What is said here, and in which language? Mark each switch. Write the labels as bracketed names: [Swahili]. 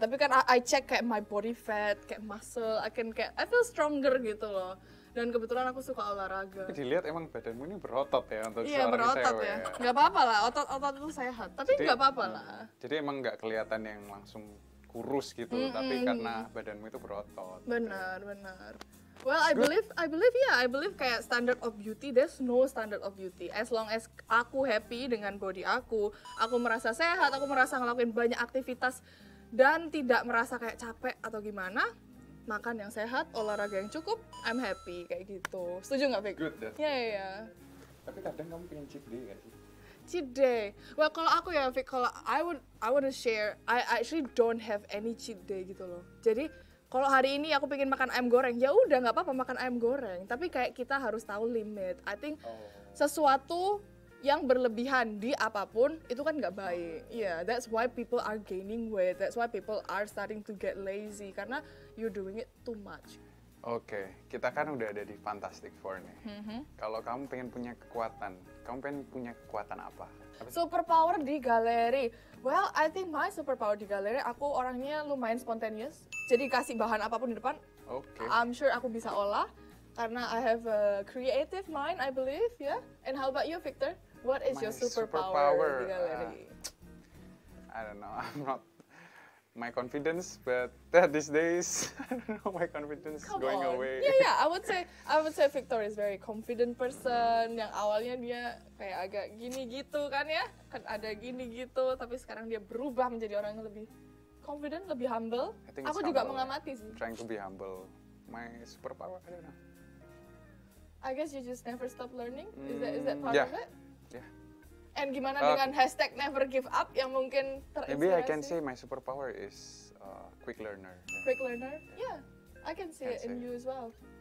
[Indonesian] Tapi kan [English] I check [Indonesian] kayak [English] my body fat, kayak muscle, I feel stronger [Indonesian] gitu loh. Dan kebetulan aku suka olahraga. Tapi dilihat emang badanmu ini berotot ya untuk Iya, seorang berotot cewek. ya. Nggak apa-apa lah, otot itu sehat. Tapi nggak apa-apa lah. Jadi emang nggak kelihatan yang langsung kurus gitu, tapi karena badanmu itu berotot. Benar. [English] Well, I believe [Indonesian] kayak [English] standard of beauty, there's no standard of beauty. As long as [Indonesian] aku happy dengan body aku merasa sehat, aku merasa ngelakuin banyak aktivitas dan tidak merasa kayak capek atau gimana, makan yang sehat, olahraga yang cukup, [English] I'm happy [Indonesian] kayak gitu. Setuju nggak, Vic? [English] Good, that's [Indonesian] Iya. Tapi kadang kamu pengen cheat day nggak sih? [English] Cheat day. Well, [Indonesian] kalau aku ya, [English] Vic, kalau I wanna share, I actually don't have any cheat day [Indonesian] gitu loh. [English] Jadi [Indonesian] kalau hari ini aku pengen makan ayam goreng, ya udah nggak apa-apa makan ayam goreng. Tapi kayak kita harus tahu limit. [English] I think [Indonesian] sesuatu yang berlebihan di apapun itu kan nggak baik. [English] Yeah, that's why people are gaining weight. That's why people are starting to get lazy [Indonesian] karena [English] you're doing it too much. [Indonesian] Oke, kita kan udah ada di Fantastic Four nih. Kalau kamu pengen punya kekuatan, kamu pengen punya kekuatan apa? [English] Superpower di galeri. Well, I think my superpower di galeri, [Indonesian] aku orangnya lumayan [English] spontaneous. [Indonesian] Jadi kasih bahan apapun di depan, [English] I'm sure [Indonesian] aku bisa olah. [English] Karena I have a creative mind, I believe, yeah. And how about you, Victor? What is your superpower [Indonesian] di galeri? [English] I don't know, I'm not my confidence, but these days I don't know, my confidence is going away. Yeah, I would say Victor is very confident person. [Indonesian] Yang awalnya dia kayak agak gini gitu kan ya, kan ada gini gitu, tapi sekarang dia berubah menjadi orang yang lebih confident, lebih humble. Aku juga mengamati sih. [English] Trying to be humble. My superpower, I don't know. I guess you just never stop learning. Is that part of it? Yeah. [Indonesian] And gimana dengan hashtag [English] never give up [Indonesian] yang mungkin terinspirasi? [English] Maybe I can say my superpower is quick learner. Quick learner? Yeah, I can see it in you as well.